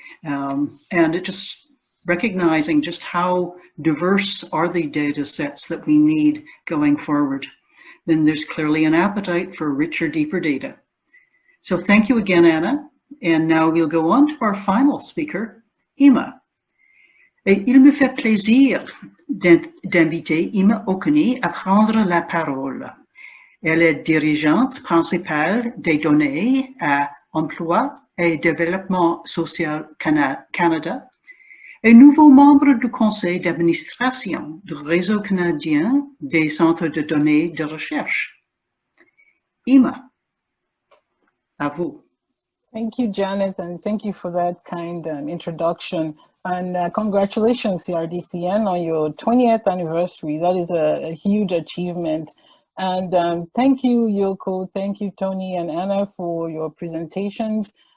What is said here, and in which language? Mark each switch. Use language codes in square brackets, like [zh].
[en] And it just recognizing just how diverse are the data sets that we need going forward. Then there's clearly an appetite for richer, deeper data. So thank you again, Anna. And now we'll go on to our final speaker, Ima. [fr] Et il me fait plaisir d'inviter Ima Okuni à prendre la parole. Elle est dirigeante principale des données à Emploi et Développement social Canada et nouveau membre du conseil d'administration du réseau canadien des centres de données de recherche. Ima. À vous. [en] Thank you, Janet, and thank you for that kind introduction. And congratulations, CRDCN, on your 20th anniversary. That is a huge achievement. And thank you, Yoko, thank you, Tony and Anna, for your presentations.